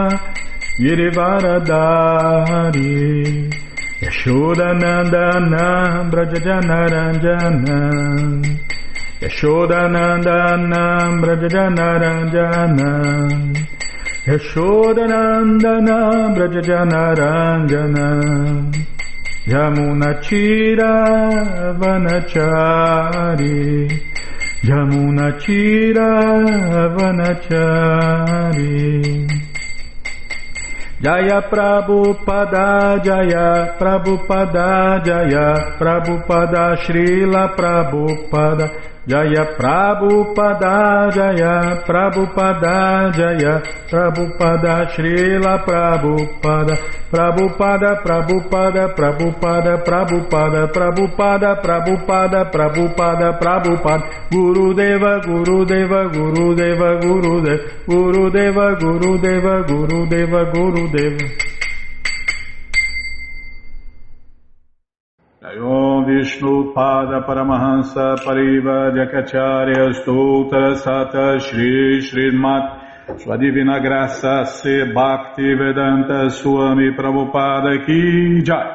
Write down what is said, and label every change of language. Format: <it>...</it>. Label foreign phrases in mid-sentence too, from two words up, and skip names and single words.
<sa>Girivaradari Yashodanandana Brajajanaranjana Yashodanandana Brajajanaranjana Yashodanandana Brajajanaranjana Yamunachira Vanachari Yamunachira Vanachari Jaya Prabhupada Jaya Prabhupada Jaya Prabhupada Srila Prabhupada Jaya Prabhupada Jaya Prabhupada Jaya Prabhupada Srila Prabhupada Prabhupada Prabhupada Prabhupada Prabhupada Prabhupada Prabhupada Prabhupada Prabhupada Gurudeva Gurudeva Gurudeva Gurudeva Gurudeva Gurudeva Gurudeva Gurudeva Om Vishnu Pada Paramahansa Pariva Jakacharya Stoutra Sata Shri Srimad</sa> <pt>Sua Divina Graça</pt> <sa>Se Bhaktivedanta Swami Prabhupada Ki Jai.</sa>